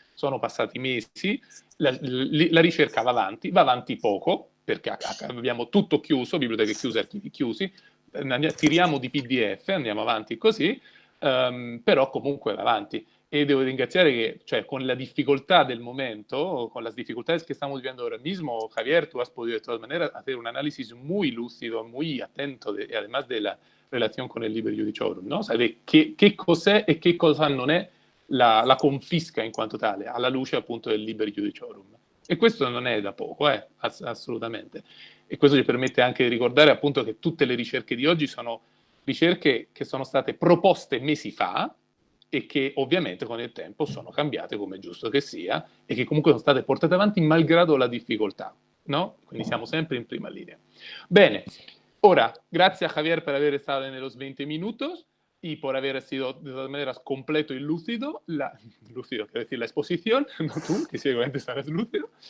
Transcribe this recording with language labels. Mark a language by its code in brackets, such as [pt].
[it] Sono passati mesi, la ricerca va avanti poco, perché abbiamo tutto chiuso, biblioteche chiuse, archivi chiusi, tiriamo di PDF, andiamo avanti così, però comunque va avanti. E devo ringraziare che, cioè, [es] con la difficoltad del momento, con las dificultades que estamos viviendo ahora mismo, Javier, tú has podido de todas maneras hacer un análisis muy lúcido, muy atento, y además de la relación con el Liber Iudiciorum, ¿no? [it] Sabe che cos'è e che cosa non è la confisca in quanto tale, alla luce appunto del Liber Iudiciorum. E questo non è da poco, assolutamente. E questo ci permette anche di ricordare appunto che tutte le ricerche di oggi sono ricerche che sono state proposte mesi fa, e che ovviamente con il tempo sono cambiate, come è giusto che sia, e che comunque sono state portate avanti malgrado la difficoltà, ¿no? Quindi siamo sempre in prima linea. Bene, ora, grazie a Javier per aver stato [es] en los 20 minutos y por haber sido de todas maneras completo y lúcido, quiero decir, la exposición, no tú, que seguramente estarás lúcido.